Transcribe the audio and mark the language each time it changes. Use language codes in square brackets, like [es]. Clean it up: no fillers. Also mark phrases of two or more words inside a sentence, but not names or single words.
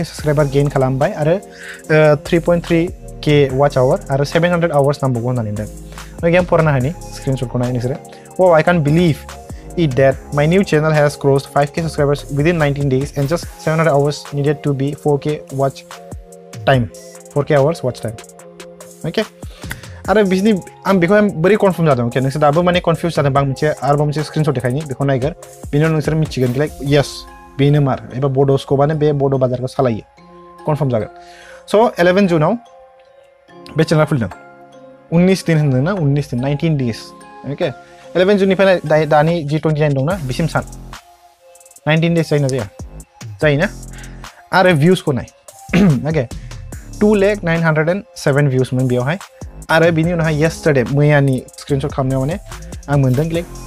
[en] subscriber gain [brx] खालामबाय आरो 3.3K [en] watch hour [brx] आरो 700 आवार्स नांबावगौ होननानै दों गेम फरायनो हानि स्क्रिनशटखौ नाय नोंसोरो [en] wow I can't believe it that my new channel has crossed 5K subscribers within 19 days and just 700 hours needed to be 4K watch time 4K hours watch time okay [brx] आरो बिसनि आं बेखौ बोरै कनफार्म जादों ओके नोंसोर दाबो माने कनफ्यूज जादों आं मोनसे स्क्रिनशट देखायनि बेखौ नायगोर बेनि उनाव नोंसोर मिथिगोन लाइक यस बेनो मार एबा Bodo Scopeआनो बे Bodo Bazarखौ सालायो कनफार्म जागोन स 11 जुनाव बे चेनेल खुलिदों 19 दिन होनदोंना 19 दिन 19 डेज ओके 11 जुननिफ्राय दानि जि 29 दंना बिसिम सान 19 डेज जायोना जायोना आरो भिउसखौ नाय ओके 2,907 भिउस मोन बेयावहाय आरो बिनि उनावहाय येस्टारडे मैयानि स्क्रिनशट खालामनायाव माने आं मोनदों लाइक